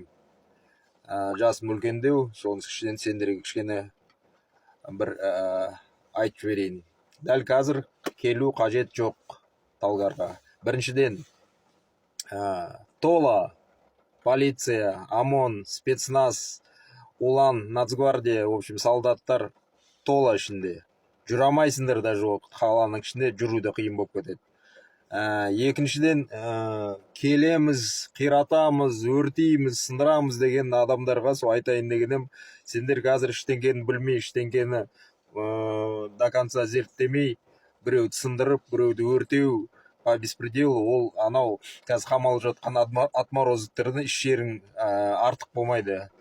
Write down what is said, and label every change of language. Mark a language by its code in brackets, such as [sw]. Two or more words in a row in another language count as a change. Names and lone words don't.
[kk] Жасым үлкендеу, соның ішінен сендерге кішкене бір айтып берейін. Дәл қазір келу қажет жоқ Талғарға. Біріншіден, тола полиция, [ru] ОМОН, спецназ, улан, нацгвардия, в общем, [kk] солдаттар тола ішінде. Жүре алмайсыңдар да жоқ, қаланың ішінде жүруді қиын болып кетеді. Екіншіден, келеміз, қиратамыз, өртейміз, сындырамыз деген адамдарға сол айтайын дегенім, сендер қазір ештеңкені білмей, ештеңкені [ru] до конца [kk] зерттемей, біреуді сындырып, біреуді өртеу, [ru] по беспределу, [kk] ол анау қазір қамалып жатқан отморозоктердің іс жерің артық болмайды.